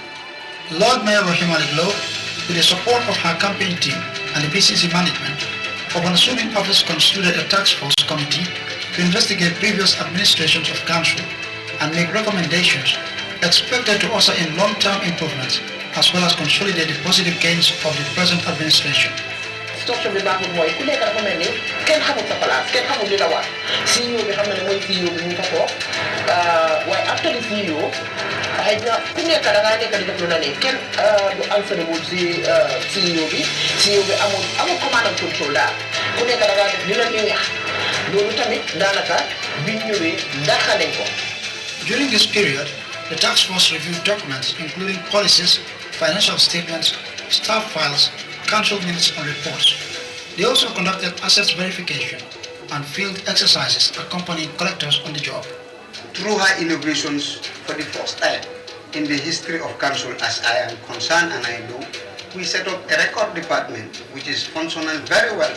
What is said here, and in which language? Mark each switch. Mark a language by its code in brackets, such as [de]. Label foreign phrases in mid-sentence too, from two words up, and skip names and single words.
[en] Lord Mayor Rohey Malick Lowe, with the support of her campaign team and the PCC management, upon assuming office constituted a task force committee to investigate previous administrations of Council and make recommendations expected to usher in long-term improvements as well as consolidate the positive gains of the present administration. [wo] Situation bi baaxul mooy ku nekk dafa mel ni kenn xamul sa place kenn xamul li la war CEO bi xam na ne mooy CEO bi ñu fa toog waaye [en] after the CEO [wo] xëy na ku nekk da ngaa nekk di def lu la ne kenn du answerable si CEO bi amul [en] command and control [wo] daal ku nekk da ngaa def li la neex loolu tamit daanaka biñ ñëwee dàqa nañ ko. [en] During this period, the task force reviewed documents including policies, financial statements, staff files, council minutes and reports. They also conducted assets verification and field exercises accompanying collectors on the job. Through her inaugurations for the first time in the history of council, as I am concerned and I know, we set up a record department which is functional very well.